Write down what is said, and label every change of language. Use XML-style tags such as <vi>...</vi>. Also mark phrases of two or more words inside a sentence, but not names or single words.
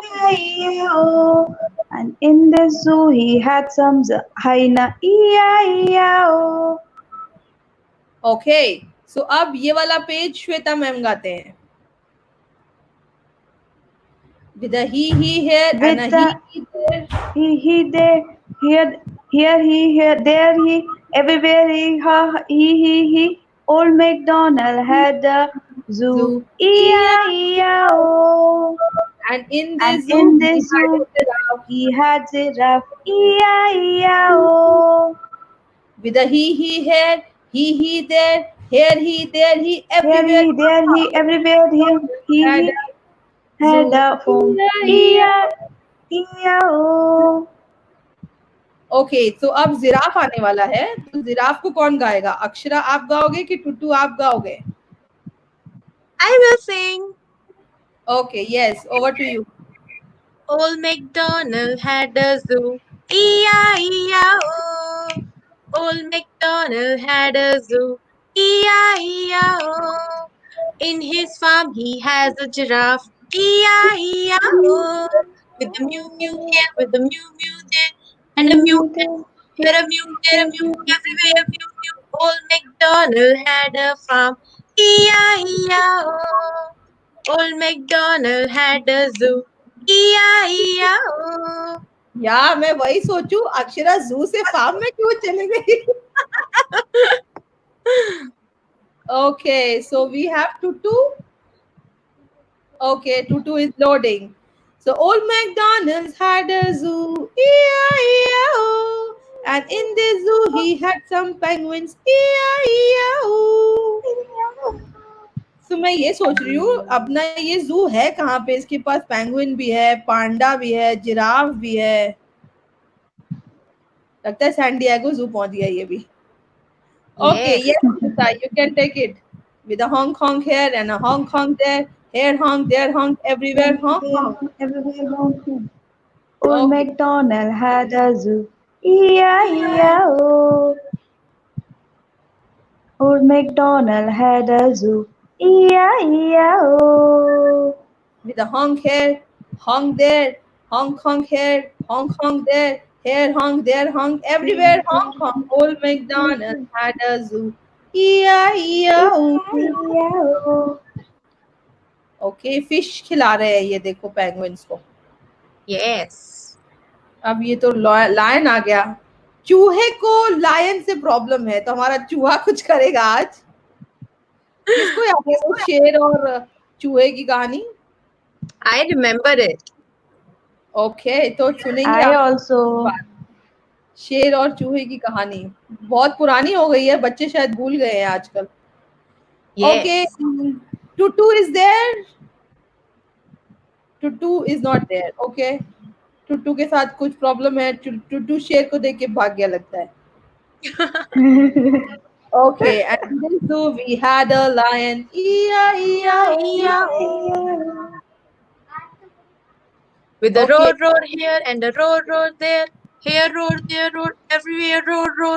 <en>E-I-E-I-O. And in the zoo, he had some hyena. E-I-E-I-O. okay so</en> <hi>अब ये वाला पेज श्वेता मैम गाते हैं</hi> <en>with a he here and a With the he there he, there, here, he, here, there, he, everywhere, he. Old MacDonald had a zoo. zoo E-I-E-I-O. and in And this zoo in he the had a zoo, giraffe he had giraffe. E-I-E-I-O. with a he there he Here everywhere he, there he, everywhere had he a had zoo a phone. E-I-E-I-O.</en> <hi>ओके तो अब जिराफ आने वाला है तो जिराफ को कौन गाएगा अक्षरा आप गाओगे कि टुट्टू आप गाओगे</hi> <en>I will sing. okay yes over to you Old MacDonald had a zoo. E-I-E-I-O. Old MacDonald had a zoo. E-I-E-I-O. In his farm he has a giraffe. E-I-E-I-O. With the mew mew here, with the mew mew there, and a mew here a mew, there a mew, everywhere a mew mew. Old MacDonald had a farm. E-I-E-I-O. Old MacDonald had a zoo. E-I-E-I-O.</en> <hi>या मैं वही सोचूं अक्षरा जू से फार्म में क्यों चले गई</hi> <en>okay so we have tutu okay tutu is loading so old MacDonald had a zoo E-I-E-I-O. And in the zoo he had some penguins E-I-E-I-O.</en> <hi>तो मैं ये सोच रही हूँ अपना ये जू है कहाँ पे इसके पास पेंगुइन भी है पांडा भी है जिराफ भी है लगता है सैन डिएगो जू पहुंच गया ये भी ओके</hi> <en>Yes. yes you can take it with a honk honk here and a honk honk here honk there honk everywhere honk honk Everywhere honking. Old okay MacDonald had a zoo. E-I-E-I-O. Old MacDonald had a zoo. E-I-E-I-O. with a honk here honk there honk here honk there honk there honk everywhere honk old MacDonald had a zoo E-I-E-I-O. E-I-E-I-O.</en> <hi>ओके फिश खिला रहे हैं ये देखो पेंगुइन्स को</hi> <en>Yes.</en> <hi>अब ये तो लायन आ गया चूहे को लायन से प्रॉब्लम है तो हमारा चूहा कुछ करेगा आज किसको याद है वो शेर और चूहे की कहानी</hi> <en>I remember it.</en> <hi>ओके तो सुनेंगे</hi> <en>I</en> <hi>आप</hi> <en>also.</en> <hi>शेर और चूहे की कहानी बहुत पुरानी हो गई है बच्चे शायद भूल गए हैं आजकल</hi> <en>Yes. okay Tutu is there Tutu is not there okay</en> <hi>टुटू के साथ कुछ प्रॉब्लम है टुटू शेर को देख के भाग गया लगता है</hi> <en>okay and in this zoo we had a lion E-I-E-I-O. With a Okay. roar here and a roar there. Here roar, there roar, everywhere roar.</en>